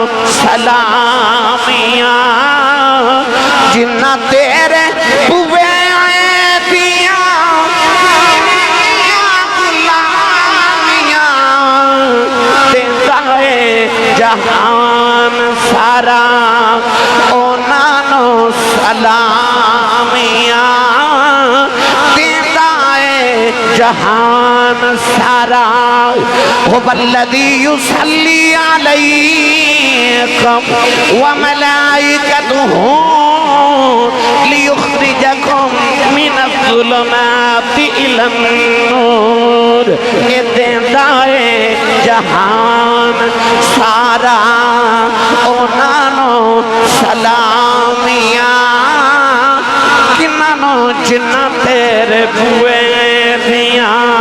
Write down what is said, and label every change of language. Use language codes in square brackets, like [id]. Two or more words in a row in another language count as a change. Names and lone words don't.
[pa] سلامیاں جنہ تیرے بوے جہان سارا انہاں نو سلامیاں دیندا اے جہان سارا [ar] هو الذی یصلی علیکم وملائکتہ لیخرجکم من الظلمات الی النور [pa] یہ دیندا اے جہان سارا انہاں نو سلامیاں کنہاں نو جنہ تیرے بوئے دیاں